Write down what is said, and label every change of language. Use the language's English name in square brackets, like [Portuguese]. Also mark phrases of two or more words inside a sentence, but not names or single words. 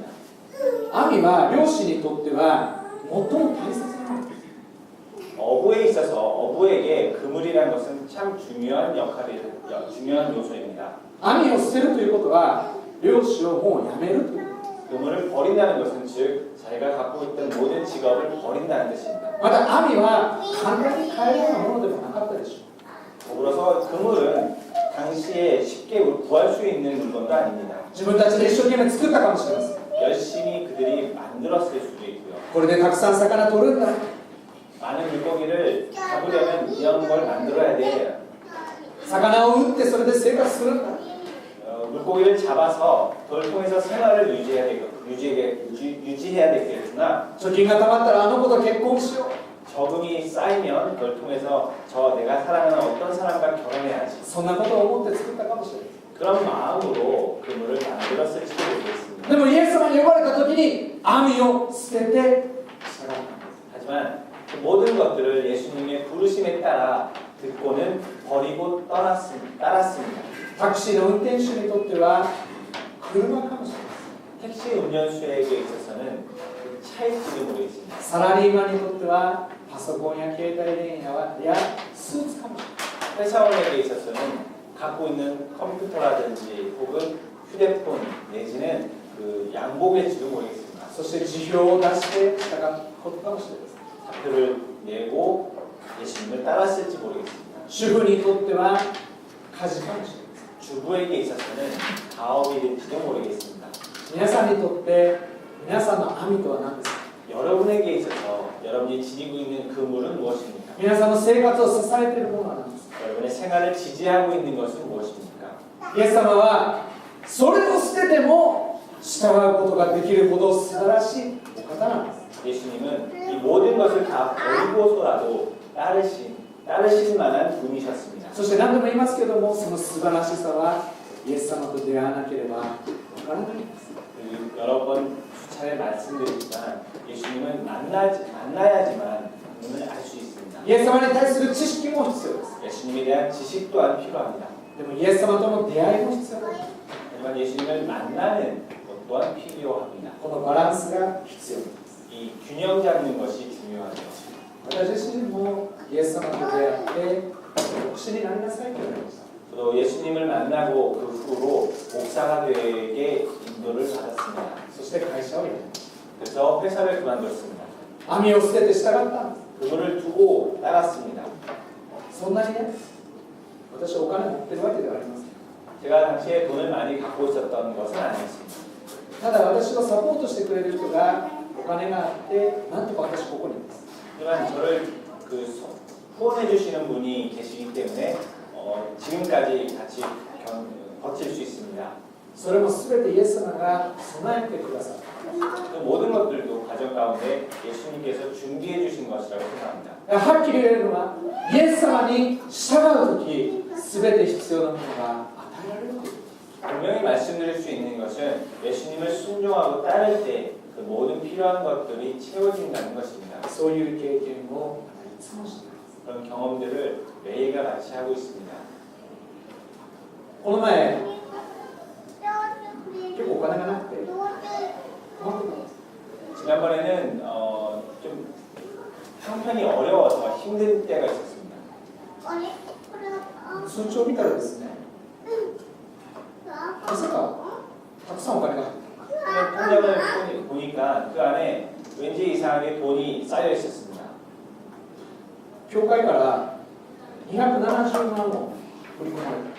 [Japanese] 網は漁師にとっては最も大切なものです。 [Korean] 어부에 있어서 어부에게 그물이라는 것은 참 중요한 중요한 요소입니다. [Japanese] 網を捨てるということは漁師をもうやめるということ。 [Korean] 그물을 버린다는 것은 즉 자기가 갖고 있던 모든 직업을 버린다는 뜻입니다. [Japanese] また網は簡単に買えるようなものでもなかったでしょう。 [Korean] 더불어서 그물은 당시에 쉽게 구할 수 있는 물건도 아닙니다. [Japanese] 自分たちで一生懸命作ったかもしれません。 [Korean] 열심히 그들이 만들었을 수도 있고요. [Japanese] これでたくさん魚取るんだ。 [Korean] 많은 물고기를 잡으려면 이런 걸 만들어야 돼. [Japanese] 魚を売ってそれで生活するんだ。 [Korean] 물고기를 잡아서 그걸 통해서 생활을 유지해야 되겠으나 [Japanese] 貯金がたまったらあの子と結婚しよう。 [Korean] 적응이 쌓이면 그걸 통해서 내가 사랑하는 어떤 사람과 결혼해야지. [Japanese] そんなことを思って作ったかもしれない。 [Korean] 그런 마음으로 그물을 만들었을지도 모르겠습니다. [Japanese] でもイエス様に呼ばれた時に網を捨てて従ったんです。 [Korean] 하지만 그 모든 것들을 예수님의 부르심에 따라 듣고는 버리고 따랐습니다. [Japanese] タクシーの運転手にとっては車かもしれない。 [Korean] 택시 운전수에게 있어서는 그 차일지도 모르겠습니다. [Japanese] サラリーマンにとってはパソコンや携帯電話やスーツかもしれない。 [Korean] 회사원에게 있어서는 갖고 있는 컴퓨터라든지 혹은 휴대폰 내지는 그 양복일지도 모르겠습니다. [Japanese] そして辞表を出して従うことかもしれません。 [Korean] 사표를 내고 예수님을 따랐을지 모르겠습니다. [Japanese] 主婦にとっては家事かもしれません。 [Korean] 주부에게 있어서는 가업이 될지도 모르겠습니다. [Japanese] 皆さんにとって皆さんの網とは何ですか。 [Korean] 여러분에게 있어서 여러분이 지니고 있는 그물은 무엇입니까? [Japanese] 皆さんの生活を支えているものは何ですか。 [Korean] 여러분의 생활을 지지하고 있는 것은 무엇입니까? [Japanese] イエス様はそれを捨てても従うことができるほど素晴らしいお方なんです。 [Korean] 예수님은 이 모든 것을 다 버리고서라도 따르실 만한 분이셨습니다. [Japanese] そして何度も言いますけども、その素晴らしさはイエス様と出会わなければわからないんです。 [Korean] 여러 번 수차례 말씀드리지만 예수님은 만나야지만 그분을 알 수 있습니다. [Japanese] イエス様に対する知識も必要です。 [Korean] 예수님에 대한 지식 또한 필요합니다. [Japanese] でもイエス様との出会いも必要です。 [Korean] 하지만 예수님을 만나는 것 또한 필요합니다. [Japanese] このバランスが必要です。 [Korean] 이 균형 잡는 것이 중요하죠. [Japanese] 私自身もイエス様と出会って牧師になりなさいと言われました。 [Korean] 또 예수님을 만나고 그 후로 목사가 되게 인도를 받았습니다. [Japanese] そして会社を辞めました。 [Korean] 그래서 회사를 그만뒀습니다. [Japanese] 網を捨てて従ったんです。 [Korean] 그분을 두고 따랐습니다. [Japanese] そんなにね、私はお金持ってるわけではありません。 [Korean] 제가 당시에 돈을 많이 갖고 있었던 것은 아니었습니다. [Japanese] ただ私をサポートしてくれる人がお金があってなんとか私ここにいます。 [Korean] 하지만 저를 후원해 주시는 분이 계시기 때문에 지금까지 같이 버틸 수 있습니다. [Japanese] それも全てイエス様が備えてくださった。 [Korean] 그 모든 것들도 과정 가운데 예수님께서 준비해 주신 것이라고 생각합니다. [Japanese] はっきり言えるのはイエス様に従うとき全て必要なものが与えられるという。 [Korean] 분명히 말씀드릴 수 있는 것은 예수님을 순종하고 따를 때 그 모든 필요한 것들이 채워진다는 것입니다. [Japanese] そういう経験をいつもしています。 [Korean] 그런 경험들을 매일과 같이 하고 있습니다. [Japanese] この前結構お金がなくて困ってたんです。 [Korean] 지난번에는 형편이 어려워서 힘든 때가 있었습니다. [Japanese] 通帳を見たらですね、まさかたくさんお金が入っている。 [Korean] 통장을 보니까 그 안에 왠지 이상하게 돈이 쌓여 있었습니다. [Japanese] 教会から270万を振り込まれた。